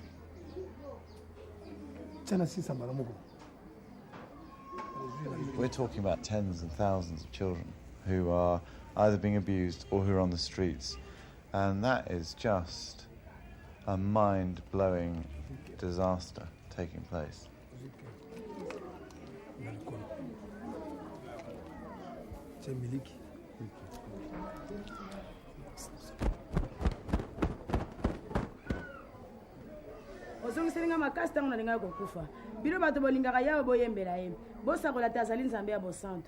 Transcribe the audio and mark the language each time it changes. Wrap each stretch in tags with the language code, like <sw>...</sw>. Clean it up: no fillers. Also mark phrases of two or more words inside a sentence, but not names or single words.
<en>We're talking about tens and thousands of children who are either being abused or who are on the streets, and that is just a mind-blowing disaster taking place.</en> <ln>osongiselinga makasi ntango nalingai kokufa bino bato bolingaka yawe boyembela ye bosakola te azali nzambe ya bosantu.</ln>